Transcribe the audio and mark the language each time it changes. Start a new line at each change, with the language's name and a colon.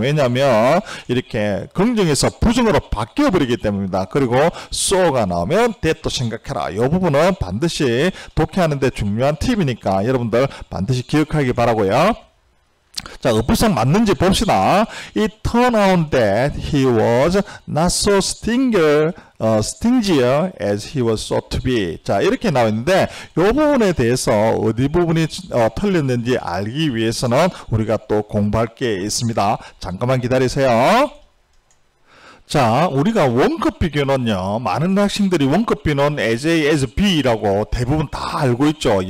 Korean: 왜냐하면 이렇게 긍정에서 부정으로 바뀌어 버리기 때문입니다. 그리고 so가 나오면 that도 생각해라. 이 부분은 반드시 독해하는데 중요한 팁이니까 여러분들 반드시 기억하기 바라고요. 자, 어법상 맞는지 봅시다.
English: It turned out that he was not so stingier as he was thought to be.
Korean: 자, 이렇게 나와 있는데 이 부분에 대해서 어디 부분이 틀렸는지 알기 위해서는 우리가 또 공부할 게 있습니다. 잠깐만 기다리세요. 자, 우리가 원급 비교는요, 많은 학생들이 원급 비교는 as A, as B라고 대부분 다 알고 있죠.